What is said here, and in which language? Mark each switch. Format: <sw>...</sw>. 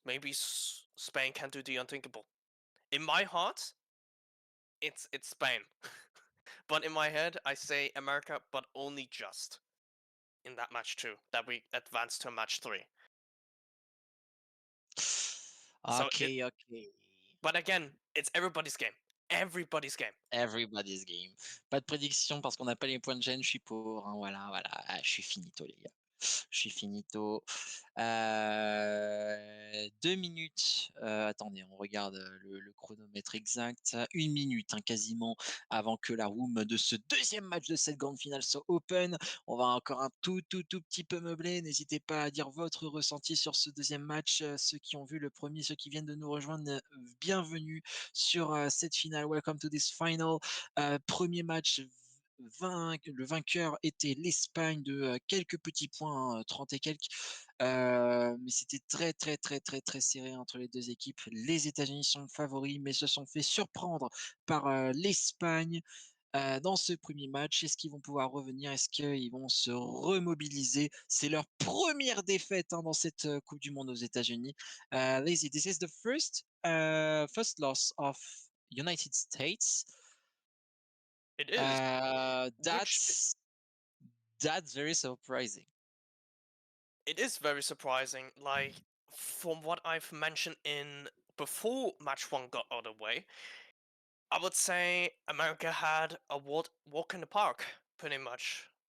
<en>Maybe Spain can do the unthinkable. In my heart, it's Spain. But in my head, I say America, but only just in that match too. That we advance to match three. So it. Okay, okay. But again, it's everybody's game. Everybody's game. Everybody's game.</en> <fr>Pas de prédiction parce qu'on n'a pas les points de gêne, je suis pour, hein, voilà, voilà. Ah, je suis finito, les gars. Je suis finito. 2 minutes, attendez, on regarde le chronomètre exact. 1 minute, hein, quasiment, avant que la room de ce deuxième match de cette grande finale soit open. On va encore un tout petit peu meubler. N'hésitez pas à dire votre ressenti sur ce deuxième match. Ceux qui ont vu le premier, ceux qui viennent de nous rejoindre, bienvenue sur cette finale.</fr> <en>Welcome to this final.</en> <fr>Premier match, le vainqueur était l'Espagne de quelques petits points, hein, 30 et quelques. Mais c'était très serré entre les deux équipes. Les États-Unis sont favoris, mais se sont fait surprendre par l'Espagne dans ce premier match. Est-ce qu'ils vont pouvoir revenir? Est-ce qu'ils vont se remobiliser? C'est leur première défaite, hein, dans cette Coupe du Monde aux États-Unis.</fr> <en>Lazy, this is the first loss of United States. It is, Uh, which that's that's very surprising. it is very surprising. Like from what I've mentioned in before match one got out of the way, I would say America had a walk in the park, pretty much.</en>